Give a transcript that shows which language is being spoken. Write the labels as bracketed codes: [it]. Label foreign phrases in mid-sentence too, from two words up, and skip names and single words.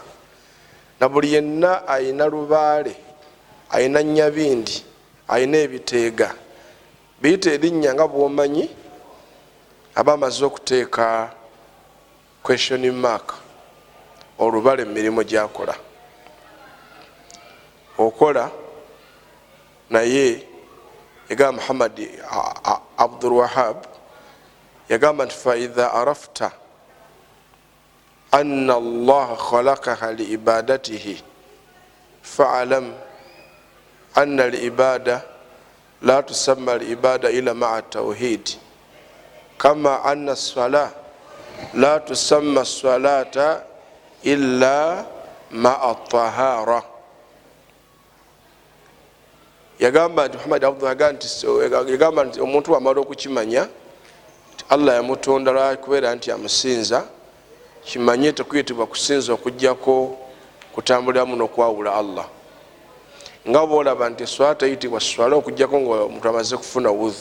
[lg] Na buli yenna ayina lubaale, ayina nnyabindi, ayina ebiteega, biyita erinnya nga bw'omanyi aba amaze okuteeka [en] question mark [lg] olubale mu mirimu gy'akola. Okola naye yagamba Muhammad Abdul Wahab yagamba nti [ar] فإذا عرفت أن الله خلقها لعبادته فاعلم أن العبادة لا تسمى العبادة إلا مع توحيد كما أن الصلاة لا تسمى الصلاة إلا مع الطهارة. [lg] yagamba nti Muhammad yagamba nti omuntu amala okukimanya Allah yamutonda lwakubeera nti amusinza kimanye tekuyitibwa kusinza okugjako kutambuliramu n'okwawula Allah nga boolaba nti eswala teyitibwa swala okugjako nga omuntu amaze kufuna wudhu.